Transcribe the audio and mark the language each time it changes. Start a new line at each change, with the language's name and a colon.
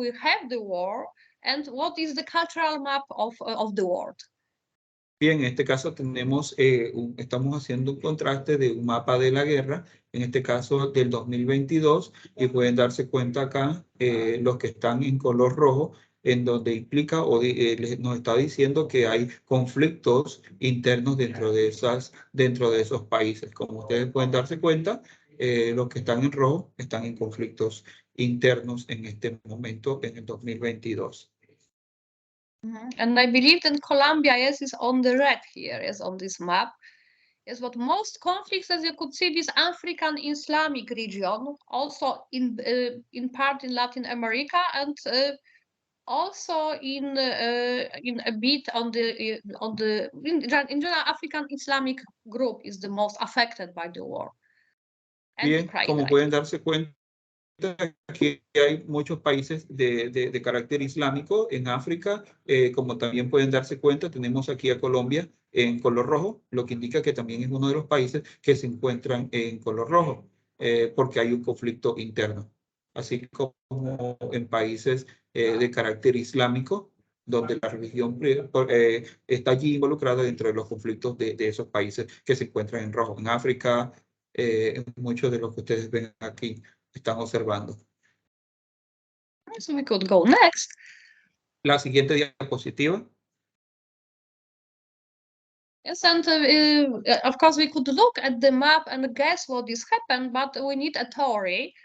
English: We have the war, and what is the cultural map of the world?
Spanish: Bien, en este caso tenemos, estamos haciendo un contraste de un mapa de la guerra, en este caso del 2022, y pueden darse cuenta acá los que están en color rojo, en donde implica o nos está diciendo que hay conflictos internos dentro de esos países. Como ustedes pueden darse cuenta, los que están en rojo están en conflictos internos en este momento, en el 2022.
English: And I believe that Colombia, yes, is on the red here, yes, on this map. Yes, but most conflicts, as you could see, this African Islamic region, also in part in Latin America, and also in a bit on the in general, African Islamic group is the most affected by the war.
Spanish: Bien, como pueden darse cuenta, que hay muchos países de carácter islámico en África, como también pueden darse cuenta, tenemos aquí a Colombia en color rojo, lo que indica que también es uno de los países que se encuentran en color rojo, porque hay un conflicto interno. Así como en países de carácter islámico, donde la religión está allí involucrada dentro de los conflictos de esos países que se encuentran en rojo. En África, muchos de los que ustedes ven aquí están observando.
English: So we could go next.
Spanish: La siguiente diapositiva.
English: Yes, and of course we could look at the map and guess what is happened, but we need a theory.